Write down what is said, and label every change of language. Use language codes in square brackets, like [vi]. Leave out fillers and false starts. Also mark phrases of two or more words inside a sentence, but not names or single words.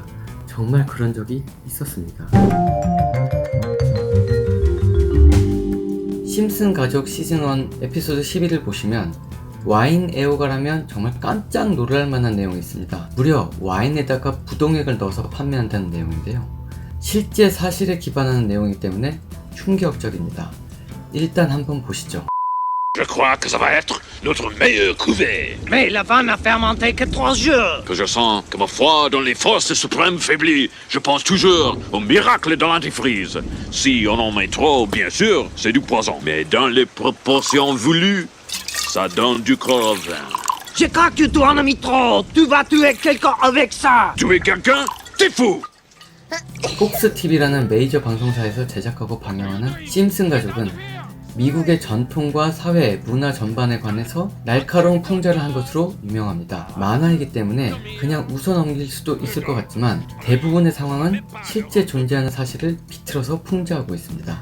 [ko] 정말 그런 적이 있었습니다. 심슨 가족 시즌1 에피소드 11을 보시면 와인 애호가라면 정말 깜짝 놀랄 만한 내용이 있습니다. 무려 와인에다가 부동액을 넣어서 판매한다는 내용인데요. 실제 사실에 기반하는 내용이기 때문에 충격적입니다. 일단 한번 보시죠. [fr] Je crois que ça va être notre meilleur cuvée. Mais la vanne n'a fermenté que 3 jours. Que je sens que ma foi dans les forces suprêmes faiblit. Je pense toujours au miracle de l'antifreeze. Si on en met trop, bien sûr, c'est du poison. Mais dans les proportions voulues, ça donne du crevin. Je crois que tu en as mis trop. Tu vas tuer quelqu'un avec ça. Tuer quelqu'un? T'es fou! [ko] 폭스 TV라는 메이저 방송사에서 제작하고 방영하는 심슨 가족은 미국의 전통과 사회, 문화 전반에 관해서 날카로운 풍자를 한 것으로 유명합니다. 만화이기 때문에 그냥 웃어 넘길 수도 있을 것 같지만 대부분의 상황은 실제 존재하는 사실을 비틀어서 풍자하고 있습니다.